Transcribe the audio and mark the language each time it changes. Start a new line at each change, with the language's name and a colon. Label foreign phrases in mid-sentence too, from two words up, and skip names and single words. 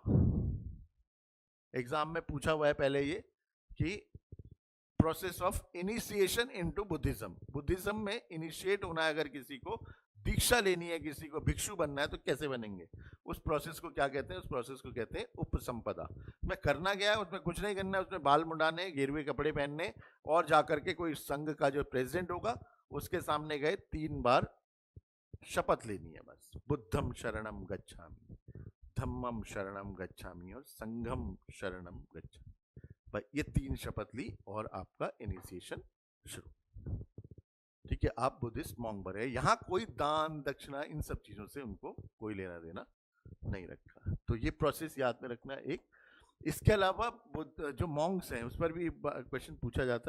Hindi: एग्जाम में पूछा हुआ है पहले ये कि
English: process of initiation into Buddhism,
Hindi: बुद्धिज्म में इनिशिएट होना है, अगर किसी को दीक्षा लेनी है, किसी को भिक्षु बनना है, तो कैसे बनेंगे, उस प्रोसेस को क्या कहते हैं, उस प्रोसेस को कहते हैं उपसंपदा। में करना क्या है, उसमें कुछ नहीं करना है, उसमें बाल मुंडाने, गेरुए कपड़े पहनने और जाकर के कोई संघ का जो प्रेसिडेंट होगा उसके सामने गए 3 बार शपथ लेनी है बस।
Pali: बुद्धम शरणम गच्छामि, धम्मम शरणम गच्छामि और संघम शरणम गच्छामि।
Hindi: ये 3 शपथ ली और आपका इनिशिएशन शुरू। ठीक है, आप
English: Buddhist monk
Hindi: बने। यहाँ कोई दान दक्षिणा इन सब चीजों से उनको कोई लेना देना नहीं रखा। तो ये प्रोसेस याद में रखना एक। इसके अलावा जो मॉन्क्स हैं उस पर भी क्वेश्चन पूछा जाता है।